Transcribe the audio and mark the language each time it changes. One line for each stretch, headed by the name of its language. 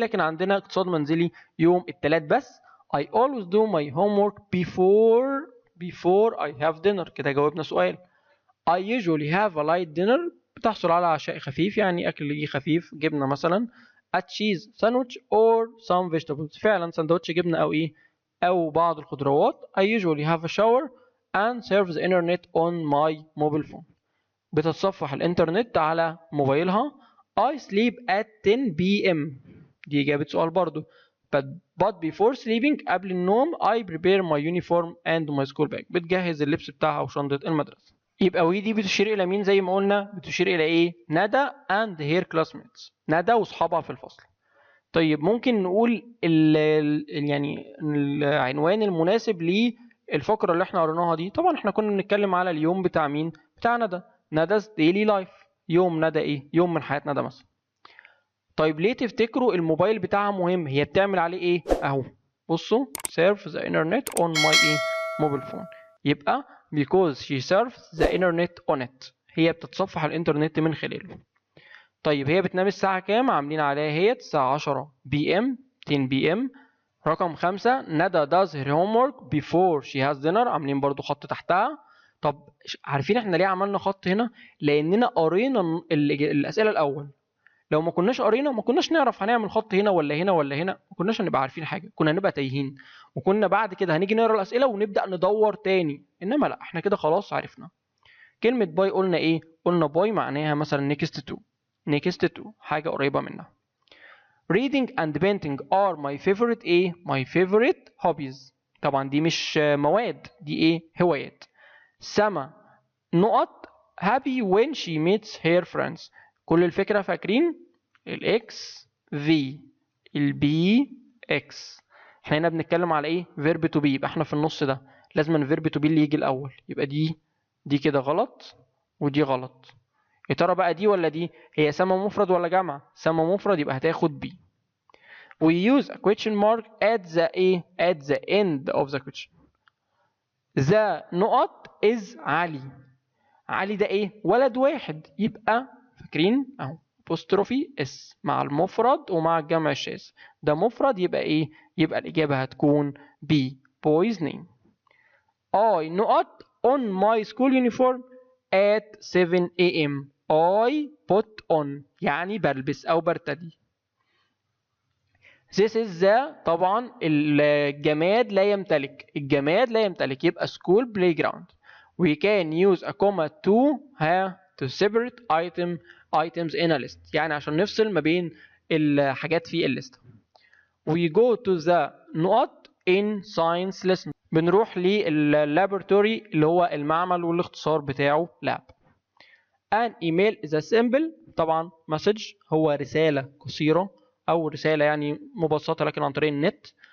Arabic: لكن عندنا اقتصاد منزلي يوم الثلاث بس.
English: I always do my homework before I have dinner.
Arabic: كده جاوبنا سؤال.
English: I usually have a light dinner.
Arabic: بتحصل على عشاء خفيف، يعني أكل يجي خفيف، جبنة مثلا.
English: A cheese sandwich or some vegetables.
Arabic: فعلا سندوتش جبنة أو إيه؟ أو بعض الخضروات.
English: I usually have a shower and surf the internet on my mobile phone.
Arabic: بتتصفح الإنترنت على موبايلها.
English: I sleep at 10 p.m.
Arabic: دي إجابة سؤال برضو.
English: But before sleeping
Arabic: قبل النوم
English: I prepare my uniform and my school bag.
Arabic: بتجهز اللبس بتاعها وشنطة المدرسة. يبقى وي دي بتشير إلى مين زي ما قلنا؟ بتشير إلى إيه؟ ندى
English: and her classmates.
Arabic: ندى وأصحابها في الفصل. طيب ممكن نقول يعني العنوان المناسب للفقرة اللي احنا قريناها دي. طبعا احنا كنا بنتكلم على اليوم بتاع مين؟ بتاع ندى.
English: ندى's daily life.
Arabic: يوم ندى ايه؟ يوم من حياة ندى مثلا. طيب ليه تفتكروا الموبايل بتاعها مهم؟ هي بتعمل عليه ايه؟ اهو
English: بصوا surf the internet on my ايه mobile phone. يبقى because she surfs the internet on it،
Arabic: هي بتتصفح الانترنت من خلاله. طيب هي بتنام الساعة كام؟ عاملين عليها هي الساعة 10 PM 10 PM.
English: رقم 5 ندى does her homework before she has dinner،
Arabic: عاملين برضو خط تحتها. طب عارفين احنا ليه عملنا خط هنا؟ لأننا قرينا الأسئلة الأول. لو ما كناش قرينا ما كناش نعرف هنعمل خط هنا ولا هنا ولا هنا، ما كناش هنبقى عارفين حاجة، كنا هنبقى تايهين، وكنا بعد كده هنيجي نقرا الأسئلة ونبدأ ندور تاني. إنما لا، احنا كده خلاص عرفنا. كلمة باي قلنا ايه؟ قلنا باي معناها مثلا next to، next to حاجة قريبة منها.
English: Reading and painting are my favorite ايه؟ my favorite hobbies.
Arabic: طبعا دي مش مواد، دي ايه؟ هوايات.
English: سما نقط happy when she meets her friends.
Arabic: كل الفكرة فاكرين؟ الاكس في البي اكس. احنا هنا بنتكلم على ايه؟ verb to be، يبقى احنا في النص ده لازم verb to be اللي يجي الأول. يبقى دي كده غلط ودي غلط. يا ترى بقى دي ولا دي؟ هي سما مفرد ولا جمع؟ سما مفرد يبقى هتاخد بي.
English: We use a question mark at the at the end of the question.
Arabic: The نقط is علي. علي ده ايه؟ ولد واحد، يبقى فاكرين اهو apostrophe اس مع المفرد ومع الجمع الشاذ. ده مفرد يبقى ايه؟ يبقى الإجابة هتكون B boy's name.
English: I نقط on my school uniform at 7 AM. I put on
Arabic: يعني بلبس أو برتدي.
English: This is the
Arabic: طبعا الجماد لا يمتلك، الجماد لا يمتلك يبقى
English: school playground. We can use a comma to separate items in a list،
Arabic: يعني عشان نفصل ما بين الحاجات في الليست.
English: We go to the
Arabic: نقط
English: in science lesson،
Arabic: بنروح لللابوراتوري اللي هو المعمل والاختصار بتاعه lab.
English: An email is a simple
Arabic: طبعا message هو رسالة قصيرة أو رسالة يعني مبسطة لكن عن طريق النت.